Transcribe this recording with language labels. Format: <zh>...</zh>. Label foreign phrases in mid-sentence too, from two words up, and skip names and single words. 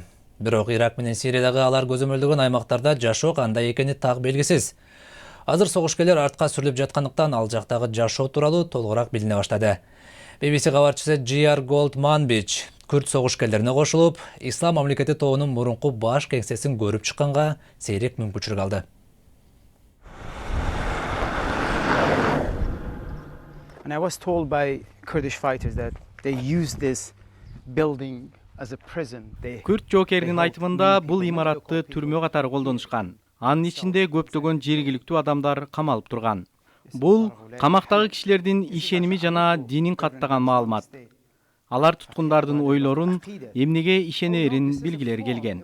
<ky>Бирок Ирак менен Сириядагы алар көзөмөлдөгөн аймактарда жашоо кандай экени так белгисиз. Азыр согушкерлер артка сүрүлүп жаткандыктан ал жактагы жашоо тууралуу толугураак билине баштады. BBC кабарчысы G.R. Goldman-Bich күрд согушкерлерине кошулуп, ислам мамлекети тобунун мурунку баш кеңсесин көрүп чыкканга сейрек мүмкүнчүлүк алды.</ky> <en>And I was told by Kurdish fighters that they used this building as a prison.</en> <ky>Күрд жоокеринин айтымында бул имаратты түрмө катары колдонушкан. Анын ичинде көптөгөн жергиликтүү адамдар камалып турган. Бул камактагы кишилердин ишеними жана динин каттаган маалымат. Алар туткундардын ойлорун, эмнеге ишенерин билгилери келген.</ky>